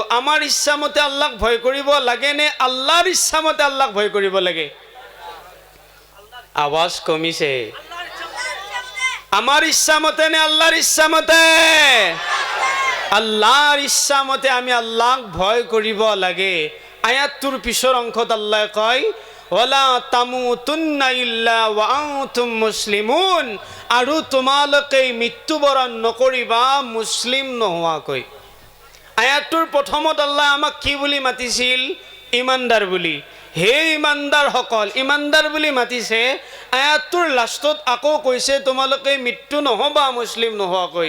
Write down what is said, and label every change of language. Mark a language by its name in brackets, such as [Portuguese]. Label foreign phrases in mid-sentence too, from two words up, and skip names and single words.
[Assamese] আমাৰ ইচ্ছামতে আল্লাহক ভয় কৰিব লাগে নে আল্লাহৰ ইচ্ছামতে আল্লাহক ভয় কৰিব লাগে? আৱাজ কমিছে। আমাৰ ইচ্ছামতে নে আল্লাহৰ ইচ্ছামতে? আল্লাহৰ ইচ্ছামতে আমি আল্লাহক ভয় কৰিব লাগে। আয়াতটোৰ পিছৰ অংশত আল্লাহ কয়, [Arabic] ولا تموتن إلا وأنتم مسلمون, [Assamese] আৰু তোমালোকে মৃত্যুবৰণ নকৰিবা মুছলিম নোহোৱাকৈ। আয়াতটোৰ প্ৰথমত আল্লাহ আমাক কি বুলি মাতিছিল? ইমানদাৰ বুলি। হে ইমানদাৰসকল, ইমানদাৰ বুলি মাতিছে। আয়াতটোৰ লাষ্টত আকৌ কৈছে, তোমালোকে মৃত্যু নহবা মুছলিম নোহোৱাকৈ।